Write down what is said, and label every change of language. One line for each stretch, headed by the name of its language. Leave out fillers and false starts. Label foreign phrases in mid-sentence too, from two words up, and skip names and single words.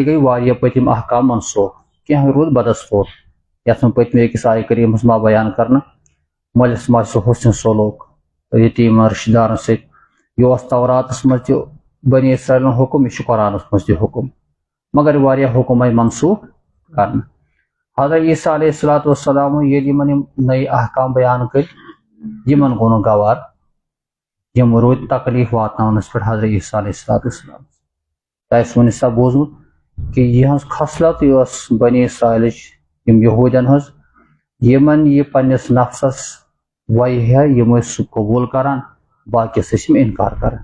Kashmiri: گٔے واریاہ پٔتِم احکام منسوٗخ کینٛہہ روٗد بدستوٗر یتھ منٛز پٔتمہِ أکِس آیہِ کریٖمس منٛز بیان کرنہٕ مٲلِس ماجہِ سُنٛد حُسنِ سلوٗک یتیم رشتہ دارن ست یہ توراتس مز تہ بنی اسرائیل حکم یہ قرآنس مز تہ حکم مگر واریاہ حکم آئی منسوخ کرنا حضرت عیسیٰ
Arabic: علیہ الصلوۃ والسلام
Kashmiri: ییٚلہِ یِمن یِم نٔے احکام بیان کٔرۍ یِمن گوٚو نہٕ گوار یِم روٗدۍ تکلیٖف واتناونس پٮ۪ٹھ حضرت عیسیٰ
Arabic: علیہ الصلوۃ والسلام
Kashmiri: تۄہہِ آسہِ وُنہِ سا بوٗزمُت کہ یہٕنٛز خصلت ٲس بنی اسرائیلٕچ یِم یہوٗدٮ۪ن ہٕنٛز یِمن یہِ پننِس نفسس وایہِ ہے یِم ٲسۍ سُہ قبوٗل کران باقیس ٲسۍ یِم انکار کران